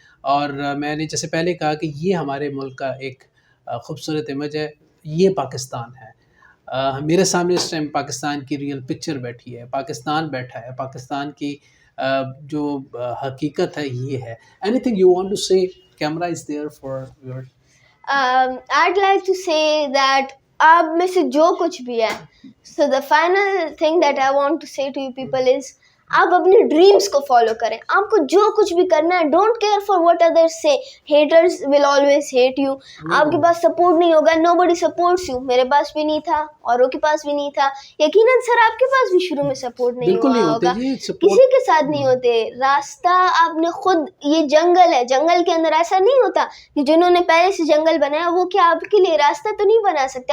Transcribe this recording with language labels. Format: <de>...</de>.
<ur>اور میں نے جیسے پہلے کہا کہ یہ ہمارے ملک کا ایک خوبصورت امیج ہے, یہ پاکستان ہے. میرے سامنے اس ٹائم پاکستان کی ریئل پکچر بیٹھی ہے, پاکستان بیٹھا ہے, پاکستان کی جو حقیقت ہے یہ ہے.</ur> <en>Anything you want to say, camera is there for your. I'd like to say that</en> <ur>آپ میں سے جو کچھ بھی ہے,</ur> <en>so the final thing that I want to say to you people is</en> <ur>آپ اپنے ڈریمس کو فالو کریں. آپ کو جو کچھ بھی کرنا ہے,</ur> <en>Don't care for what others say. Haters will always hate you.</en> <ur>آپ کے پاس سپورٹ نہیں ہوگا,</ur> <en>Nobody supports you.</en> <ur>میرے پاس بھی نہیں تھا, اوروں کے پاس بھی نہیں تھا, یقیناً سر آپ کے پاس بھی شروع میں سپورٹ نہیں ہوا ہوگا, کسی کے ساتھ نہیں ہوتے. راستہ آپ نے خود, یہ جنگل ہے, جنگل کے اندر ایسا نہیں ہوتا کہ جنہوں نے پہلے سے جنگل بنایا وہ کیا آپ کے لیے راستہ تو نہیں بنا سکتے.</ur>